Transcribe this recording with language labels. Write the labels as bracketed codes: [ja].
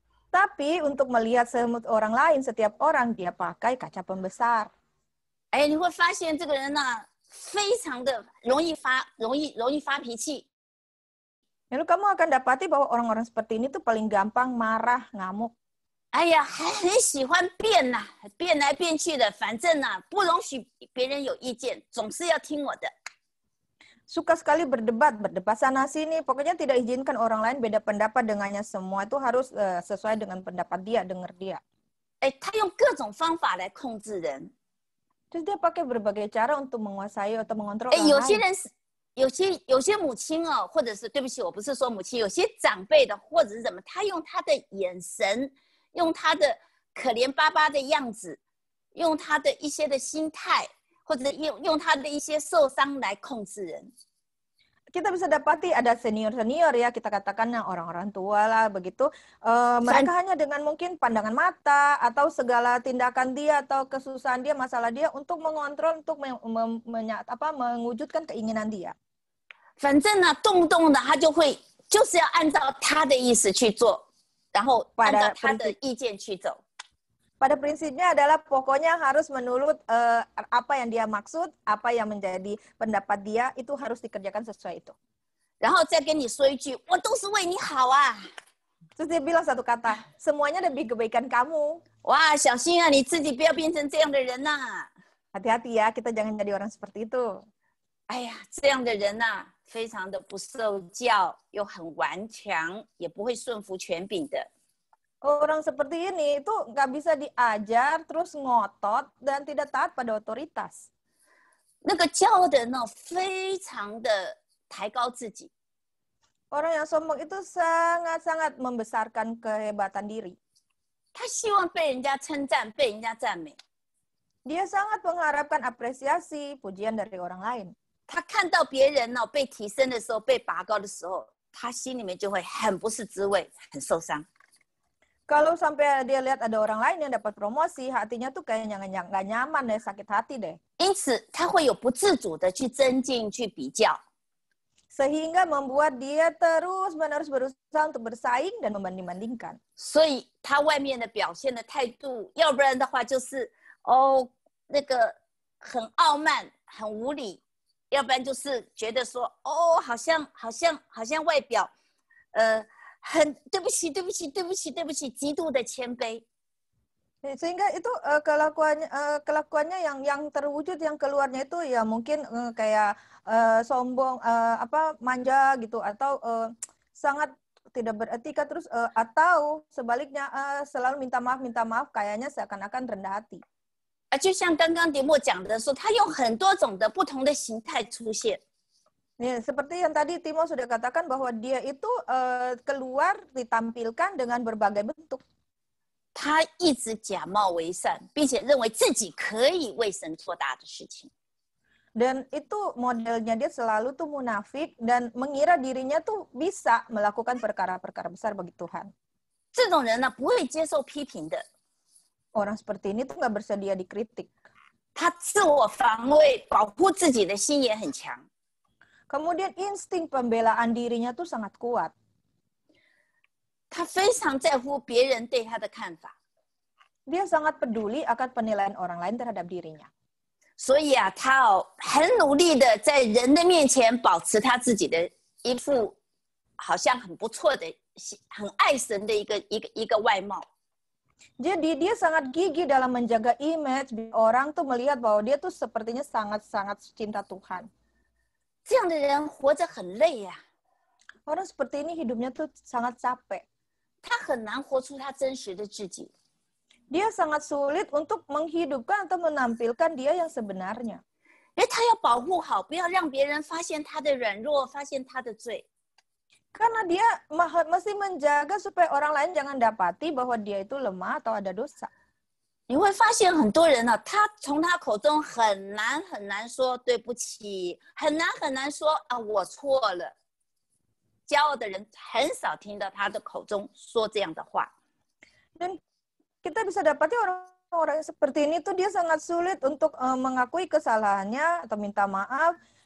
[id] Tapi untuk melihat semut orang lain, setiap orang dia pakai kaca pembesar. [zh] 哎，你会发现这个人呢，非常的容易发脾气。 [id] Lalu kamu akan dapati bahwa orang-orang seperti ini tuh paling gampang marah, ngamuk. [zh] 哎呀，还很喜欢变呐，变来变去的，反正呢，不容许别人有意见，总是要听我的。 [id] Suka sekali berdebat sana sini, pokoknya tidak izinkan orang lain beda pendapat dengannya, semua itu harus sesuai dengan pendapat dia, dengar dia. [zh] 哎，他用各种方法来控制人。 [id] Terus dia pakai berbagai cara untuk menguasai atau mengontrol 哎， orang [zh] 有些 [id] lain. [zh] 人是有些母亲哦，或者是对不起，我不是说母亲，有些长辈的或者是什么，他用他的眼神，用他的可怜巴巴的样子，用他的一些的心态，或者用他的一些受伤来控制人。 [id] Kita bisa dapati ada senior-senior ya, kita katakan yang orang-orang tua lah begitu. Mereka hanya dengan mungkin pandangan mata atau segala tindakan dia atau kesusahan dia, masalah dia untuk mengontrol, untuk mewujudkan keinginan dia. [zh] 反正呢，动不动的他就是要按照他的意思去做，然后按照他的意见去走。 [id] Pada prinsipnya adalah pokoknya harus menurut apa yang dia maksud, apa yang menjadi pendapat dia, itu harus dikerjakan sesuai itu. [zh] 然后再跟你说一句，我都是为你好啊。 [id] Terus dia bilang satu kata, semuanya demi kebaikan kamu. [zh] 哇，小心啊，你自己不要变成这样的人呐。 [id] Hati-hati ya, kita jangan jadi orang seperti itu. [zh] 哎呀，这样的人呐，非常的不受教，又很顽强，也不会顺服权柄的。 [id] Orang seperti ini itu nggak bisa diajar, terus ngotot, dan tidak taat pada otoritas. [zh] 那个骄傲的人呢，非常的抬高自己， [id] Orang yang sombong itu sangat-sangat membesarkan kehebatan diri. [zh] 他希望被人家称赞，被人家赞美。 [id] Dia sangat mengharapkan apresiasi, pujian dari orang lain. [zh] 他看到别人呢被提升的时候，被拔高的时候，他心里面就会很不是滋味，很受伤。 [id] Kalau sampai dia lihat ada orang lain yang dapat promosi, hatinya tuh kayaknya nggak nyaman deh, sakit hati deh. [zh] 因此，他会有不自主的去增进、去比较。 [id] Sehingga membuat dia terus-menerus berusaha untuk bersaing dan membanding-bandingkan. [zh] 所以他外面的表现的态度，要不然的话就是那个很傲慢、很无理，要不然就是觉得说好像外表很对不起，极度的谦卑。 [id] Sehingga itu kelakuannya yang terwujud, yang keluarnya itu ya mungkin kayak sombong, manja gitu, atau sangat tidak beretika, terus atau sebaliknya selalu minta maaf, kayaknya seakan-akan rendah hati. [zh] 就像刚刚迪莫讲的说，他用很多种的不同的形态出现。 [id] Seperti yang tadi Timo sudah katakan bahwa dia itu keluar ditampilkan dengan berbagai bentuk. [zh] 他一直假冒为善，并且认为自己可以为神做大的事情。 [id] Dan itu modelnya dia selalu tuh munafik dan mengira dirinya tuh bisa melakukan perkara-perkara besar bagi Tuhan. [zh] 这种人呢，不会接受批评的。 [id] Orang seperti ini tuh nggak bersedia dikritik. [zh] 他自我防卫、保护自己的心也很强。 [id] Kemudian insting pembelaan dirinya tuh sangat kuat. [zh] 他非常在乎别人对他的看法， [id] Dia sangat peduli akan penilaian orang lain terhadap dirinya. [zh] 所以啊，他很努力的在人的面前保持他自己的一副好像很不错的、很爱神的一个外貌。 [id] Jadi dia sangat gigih dalam menjaga image, orang tuh melihat bahwa dia tuh sepertinya sangat-sangat cinta Tuhan. [zh] 这样的人活着很累呀、 [id] Orang seperti ini hidupnya tuh sangat capek. [zh] 他很难活出他真实的自己。 [id] Dia sangat sulit untuk menghidupkan atau menampilkan dia yang sebenarnya. [zh] 因为他要保护好，不要让别人发现他的软弱，发现他的罪。 [id] Karena dia mesti menjaga supaya orang lain jangan dapati bahwa dia itu lemah atau ada dosa. [zh] 你会发现很多人呢、他从他口中很难说对不起，很难说啊我错了。骄傲的人很少听到他的口中说这样的话。 [id] Dan kita bisa dapati orang-orang seperti ini tuh dia sangat sulit untuk mengakui kesalahannya atau minta maaf.